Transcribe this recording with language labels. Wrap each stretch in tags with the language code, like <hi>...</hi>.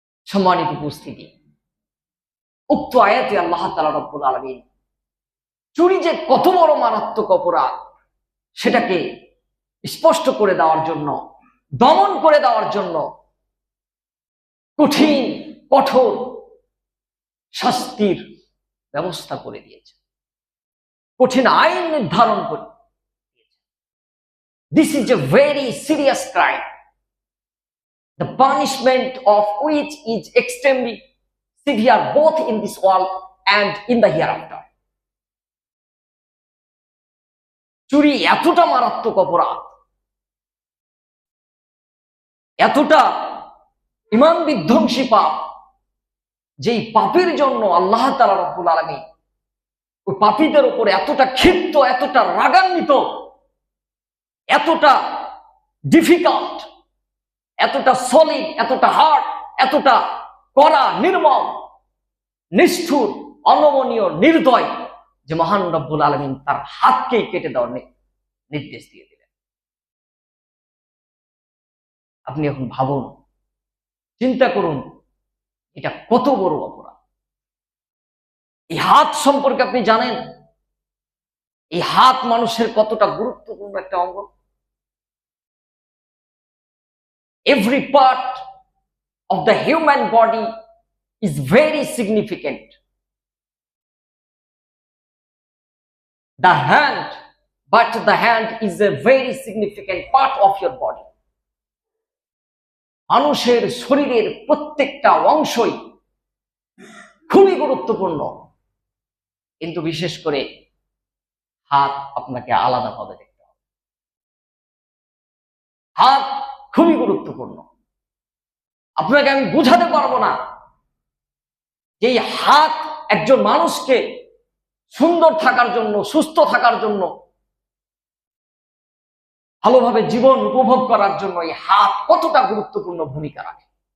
<bn>সম্মানিত উপস্থিতি, উক্ত আয়াতে আল্লাহ তাআলা রব্বুল আলামিন চুরি যে কত বড় মারাত্মক অপরাধ সেটাকে স্পষ্ট করে দেওয়ার জন্য, দমন করে দেওয়ার জন্য কঠিন কঠোর শাস্তির ব্যবস্থা করে দিয়েছে, কঠিন আইন নির্ধারণ করে দিয়েছে।</bn> <en>This is a very serious crime, the punishment of which is extremely severe both in this world and in the hereafter.</en> <bn>চুরি এতটা মারাত্মক অপরাধ, এতটা ঈমান বিধ্বংসী পাপ, যেই পাপের জন্য আল্লাহ তাআলা রব্বুল আলামিন ওই পাপীদের উপর এতটা ক্ষিপ্ত, এতটা রাগান্বিত, এতটা ডিফিকাল্ট, এতটা সলিড, এতটা হার্ড, এতটা কড়া, নির্মম, নিষ্ঠুর, অনমনীয়, নির্দয়, যে মহান রব্বুল আলামিন তার হাতকেই কেটে দেওয়ার নির্দেশ দিয়ে দিলেন। আপনি এখন ভাবুন, চিন্তা করুন, এটা কত বড় অপরাধ। এই হাত সম্পর্কে আপনি জানেন এই হাত মানুষের কতটা গুরুত্বপূর্ণ একটা অঙ্গ?</bn> <en>Every part of the human body is very significant. The hand, but the hand is a very significant part of your body.</en> <bn>মানুষের শরীরের প্রত্যেকটা অংশই খুবই গুরুত্বপূর্ণ, কিন্তু বিশেষ করে হাত আপনাকে আলাদাভাবে দেখতে হবে। হাত খুবই গুরুত্বপূর্ণ। আপনাকে আমি বুঝাতে পারবো না যে এই হাত একজন মানুষকে সুন্দর থাকার জন্য, সুস্থ থাকার জন্য, ভালোভাবে জীবন উপভোগ করার জন্য এই হাত কতটা গুরুত্বপূর্ণ ভূমিকা রাখে।</bn>